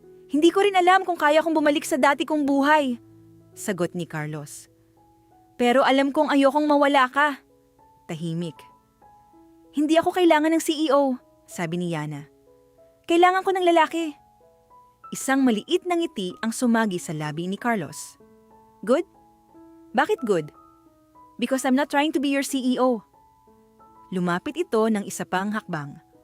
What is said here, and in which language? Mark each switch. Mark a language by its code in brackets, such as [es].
[tl] Hindi ko rin alam kung kaya kong bumalik sa dati kong buhay," sagot ni Carlos. "Pero alam kong ayokong mawala ka." Tahimik. "Hindi ako kailangan ng CEO," sabi ni Yana. "Kailangan ko ng lalaki." Isang maliit na ngiti ang sumagi sa labi ni Carlos. [en] "Good? Bakit good?" "Because I'm not trying to be your CEO." [tl] Lumapit ito ng isa pang hakbang.